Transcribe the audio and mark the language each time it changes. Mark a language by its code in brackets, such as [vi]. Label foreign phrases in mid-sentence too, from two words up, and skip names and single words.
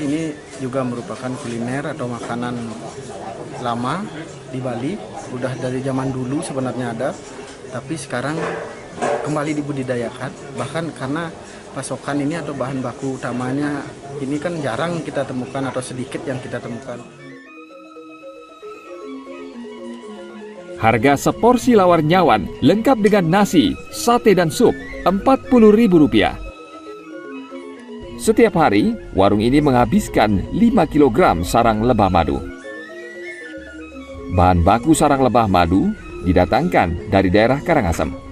[id] Ini juga merupakan kuliner atau makanan lama di Bali, udah dari zaman dulu sebenarnya ada, tapi sekarang kembali dibudidayakan. Bahkan karena pasokan ini atau bahan baku utamanya ini kan jarang kita temukan atau sedikit yang kita temukan. Harga seporsi lawar nyawan lengkap dengan nasi, sate dan sup Rp40.000. Setiap hari, warung ini menghabiskan 5 kg sarang lebah madu. Bahan baku sarang lebah madu didatangkan dari daerah Karangasem.